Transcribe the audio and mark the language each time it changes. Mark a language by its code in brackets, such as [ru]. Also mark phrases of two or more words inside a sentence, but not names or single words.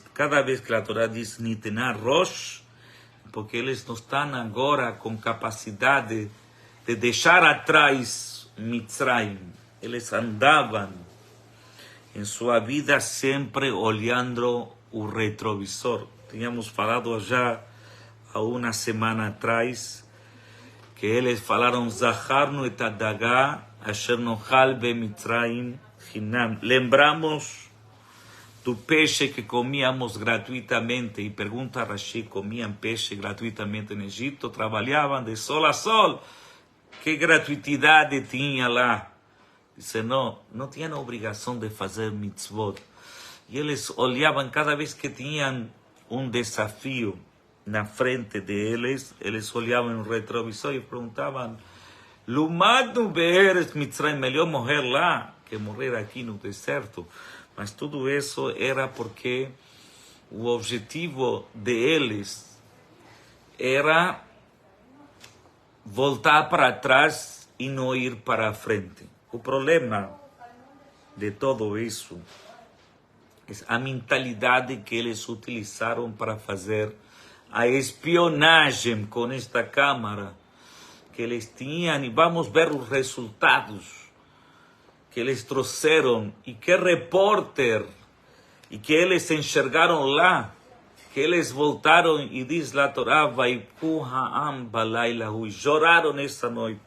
[pt] Cada vez que a Torá diz [he] נתנה ראש, [pt] porque eles não estão agora com capacidade de deixar atrás Mitzrayim. Eles andavam em sua vida sempre olhando o retrovisor. Tínhamos falado já há uma semana atrás que eles falaram: [he] זכרנו את הדגה אשר נאכל במצרים חנם. [pt] Lembramos do peixe que comíamos gratuitamente. E pergunta a Rashi: comiam peixe gratuitamente no Egito? Trabalhavam de sol a sol? Que gratuidade tinha lá? Disse: não tinham obrigação de fazer mitzvot. E eles olhavam cada vez que tinham um desafio na frente deles, eles olhavam no retrovisor e perguntavam: [he] לו מתנו בארץ מצרים, [pt] melhor morrer lá que morrer aqui no deserto. Mas tudo isso era porque o objetivo deles era voltar para trás e não ir para a frente. O problema de tudo isso é a mentalidade que eles utilizaram para fazer a espionagem com esta Câmara que eles tinham, e vamos ver os resultados que eles trouxeram e que repórter e que eles enxergaram lá, que eles voltaram e diz lá a Torá, [he] ויבכו העם בלילה ההוא, [pt] e choraram nessa noite.